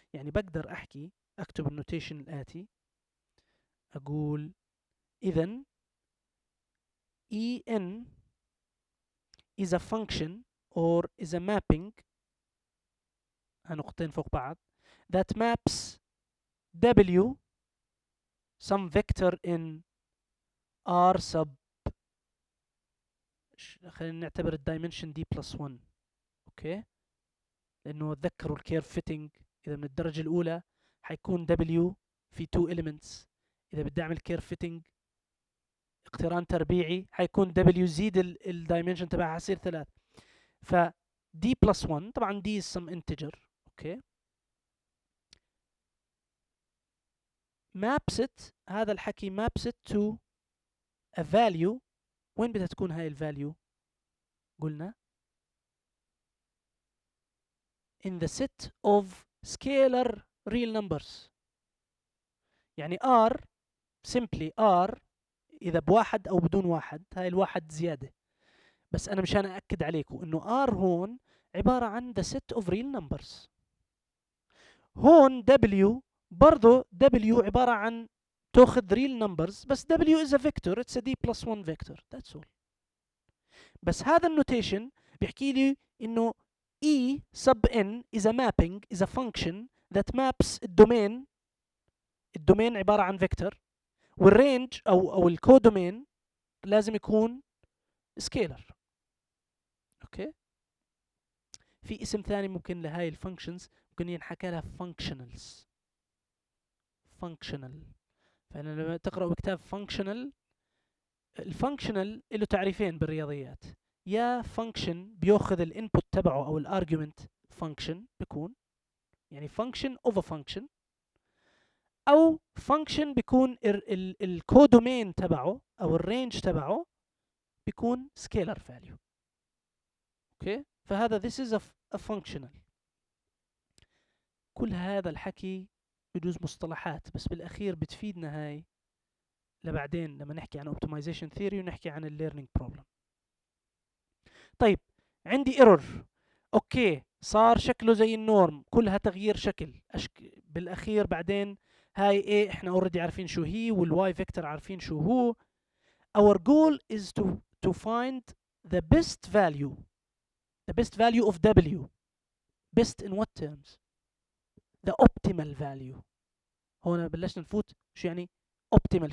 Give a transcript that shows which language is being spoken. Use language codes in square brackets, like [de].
[ar] يعني بقدر احكي اكتب النوتيشن الاتي، اقول اذا [en] en is a function or is a mapping، [ar] نقطتين فوق بعض، [en] that maps W some vector in R sub، [ar] خلينا نعتبر الدايمنشن دي بلس 1. اوكي لانه تذكروا الكيرف فيتنج، اذا من الدرجة الاولى حيكون W في 2 elements، اذا بدي اعمل كيرف فيتنج اقتران تربيعي حيكون W زيد الدايمنشن تبعها حيصير 3. ف [en] D plus 1 [ar] طبعا [en] D is some integer. [ar] اوكي [en] maps it، [ar] هذا الحكي [en] maps it to a value. [ar] وين بدها تكون هاي الفاليو؟ قلنا [en] in the set of scalar real numbers. [ar] يعني R simply R إذا بواحد أو بدون واحد، هاي الواحد زيادة، بس أنا مشان أأكد عليكم إنه R هون عبارة عن [en] the set of real numbers. [ar] هون [en] W [ar] برضو [en] W [ar] عبارة عن تأخذ [en] real numbers، [ar] بس [en] W is a vector، it's a D plus 1 vector، that's all. [ar] بس هذا النوتيشن بيحكي لي إنه E sub n [en] is a mapping is a function that maps [ar] الدومين عبارة عن vector، والرينج أو الكودومين لازم يكون سكيلر. اوكي في اسم ثاني ممكن لهاي الفانكشنز، ممكن ينحكى لها functionals. فأنا لما تقرأوا كتاب functional، الفانكشنال له تعريفين بالرياضيات، يا فانكشن بياخذ الانبوت تبعه او الارجيومنت فانكشن بيكون، يعني فانكشن اوف ا فانكشن، او function بيكون الكودومين تبعه او الرينج تبعه بيكون scalar value. اوكي، فهذا [en] this is a functional. [ar] كل هذا الحكي بجوز مصطلحات، بس بالاخير بتفيدنا هاي لبعدين لما نحكي عن optimization theory ونحكي عن learning problem. طيب عندي ايرور، اوكي صار شكله زي النورم، كلها تغيير شكل بالاخير بعدين هاي ايه احنا اوريدي عارفين شو هي، والواي فيكتور عارفين شو هو. [en] our goal is to find the best value of W. best in what terms? the optimal value. [ar] هون بلشنا نفوت شو يعني optimal.